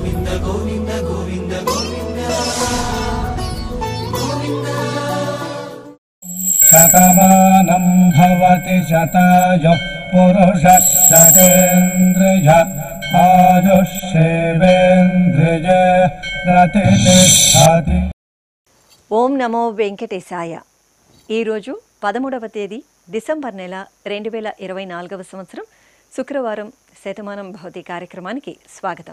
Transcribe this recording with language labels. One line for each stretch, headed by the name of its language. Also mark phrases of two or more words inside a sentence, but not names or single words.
Sanskrit: शतमानं भवति शतायुः पुरुषः शतेन्द्रिय आयुष्येवेन्द्रिय प्रतिष्ठति। ॐ नमो वेङ्कटेशाय.
Telugu: ఈరోజు 13వ తేదీ డిసెంబర్ నెల 2024వ సంవత్సరం శుక్రవారం శతమానం భవతి కార్యక్రమానికి స్వాగతం.